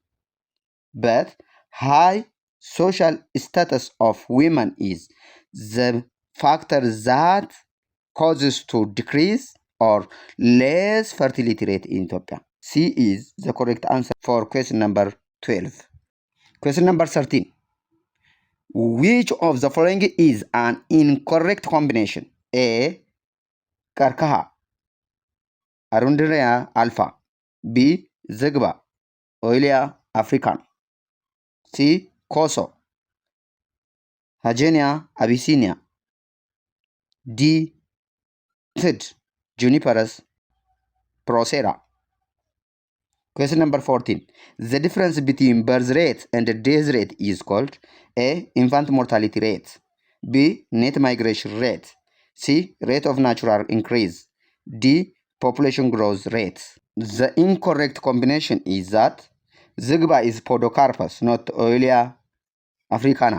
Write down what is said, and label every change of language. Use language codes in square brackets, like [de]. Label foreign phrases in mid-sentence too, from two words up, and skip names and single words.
[en] But high social status of women is the factor that causes to decrease or less fertility rate in Ethiopia. C is the correct answer for question number 12. Question number 13. Which of the following is an incorrect combination? A. Karkaha, Arundinea alpha. B. Zigba, Oilia african. C. Koso, Hagenia abyssinia. D. Thid, Juniperus procera. Question number 14. The difference between birth rate and death rate is called A. Infant mortality rate, B. Net migration rate, C. Rate of natural increase, D. Population growth rate. The incorrect combination is that Zigba is Podocarpus, not Oilia africana.